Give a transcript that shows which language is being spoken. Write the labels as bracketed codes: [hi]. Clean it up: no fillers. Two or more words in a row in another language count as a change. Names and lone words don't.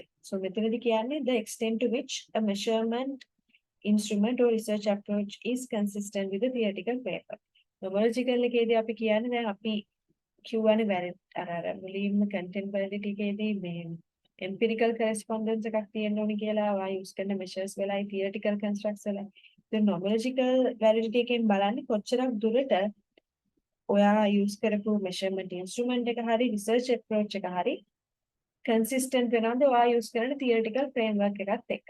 [en] So [si] මෙතනදී කියන්නේ [en] the extent to which a measurement instrument or research approach is consistent with the theoretical framework. [si] Nomological එකේදී අපි කියන්නේ දැන් අපි කියවනේ අර මුලින්ම [en] content validity [si] එකේදී මේ [en] empirical correspondence [si] එකක් තියෙන්න ඕනි කියලා ඔයා use කරන measures වෙලයි [en] theoretical constructs [si] වෙලයි. දැන් [en] nomological validity [si] එකෙන් බලන්නේ කොච්චරක් දුරට ඔයා use කරපු [en] measurement instrument [si] එක හරි [en] research approach [si] එක හරි consistent වෙනවද ඔයා use කරන [en] theoretical framework [si] එකත් එක්ක.